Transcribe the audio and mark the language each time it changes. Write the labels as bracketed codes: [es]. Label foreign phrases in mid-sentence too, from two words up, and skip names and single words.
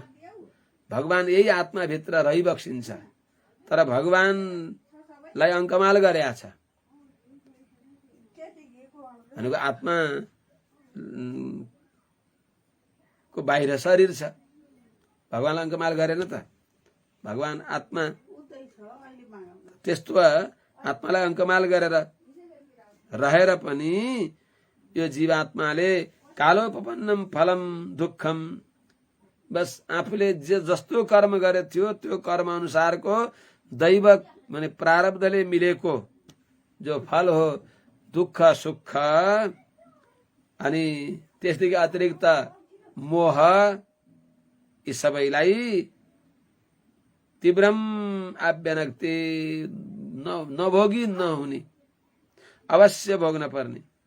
[ne] भगवान यही आत्मा भित्र रहिबक्सिन्छ, तर भगवानलाई अङ्कमाल गरेका छ भनेको आत्मा को बाहिर शरीर छ। भगवानलाई अङ्कमाल गरेन त। भगवान आत्मा त्यस्तो आत्मालाई अङ्कमाल गरेर रहेर पनि यो जीवात्माले [sa] कालोपपन्नम फलम दुःखम, [ne] बस आफूले जस्तो कर्म गरे थियो त्यो कर्म अनुसारको दैव माने प्रारब्धले मिलेको जो फल हो दुःख सुख अनि त्यसदेखि अतिरिक्त मोह, यी सबैलाई [sa] तीव्रम आभ्यनक्ति [ne] नभोगी नहुने, अवश्य भोग्न पर्ने,